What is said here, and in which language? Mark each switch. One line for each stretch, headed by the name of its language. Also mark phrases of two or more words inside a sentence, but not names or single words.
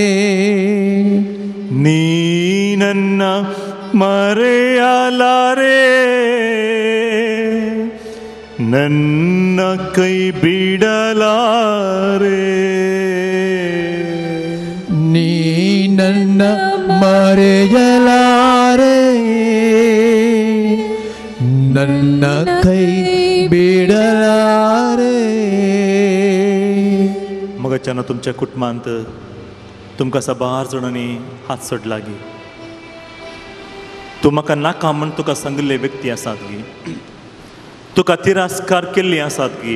Kannada: ನೀ ನನ್ನ ಮರೆಯಲಾರೆ, ನನ್ನ ಕೈ ಬಿಡಲಾರೆ. ನೀ ನನ್ನ ಮರೆಯಲಾರೆ, ನನ್ನ ಕೈ बिडलारे.
Konkani: मग अचानक तुमच्या कुटुंबांत तुमकां असा 12 जाणांनी हात सोडलागी. तूं म्हाका नाका म्हण तुका सांगिल्ले व्यक्ती आसात गी, तुका तिरस्कार केल्ली आसात गी.